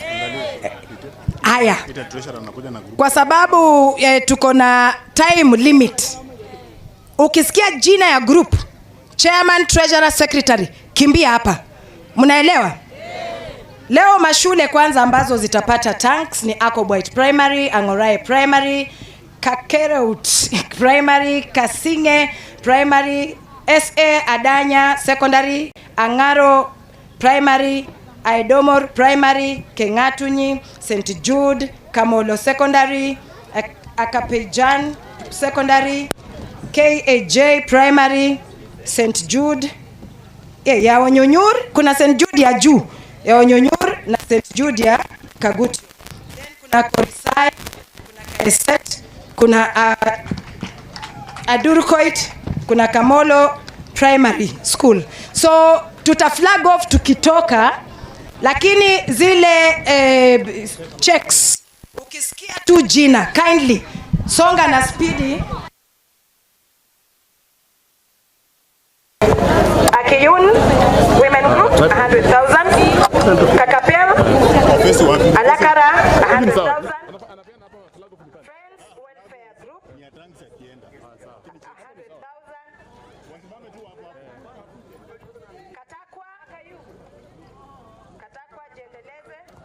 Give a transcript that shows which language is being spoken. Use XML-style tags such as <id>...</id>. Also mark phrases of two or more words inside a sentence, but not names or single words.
<sw>Haya. Kwa sababu tuko na</sw> <en>time limit.</en> <sw>Ukisikia jina ya</sw> <en>group, chairman, treasurer, secretary,</en> <sw>kimbia hapa. Mnaelewa? Leo mashule kwanza ambazo zitapata tanks ni Akobwait Primary, Angorai Primary, Kakereut Primary, Kasinge Primary, SA Adanya Secondary, Angaro Primary, Aidomor Primary, Kengatunyi, St. Jude, Kamolo Secondary, Akapejan Secondary, KAJ Primary, St. Jude, ya Wanyonyur, kuna St. Jude ya juu, ya Wanyonyur na St. Jude ya Kagutu. Then kuna Korisai, kuna Kaiset, kuna Adurkoit, kuna Kamolo Primary School. So tuta</sw> <en>flag off</en> <sw>tukitoka, lakini zile checks ukisikia tu jina kindly songa na speedy. Akiyun Women Group 100,000, Kakapel Alakara 100,000, Friends Welfare Group 100,000, Katakwa jiendeleze.</sw>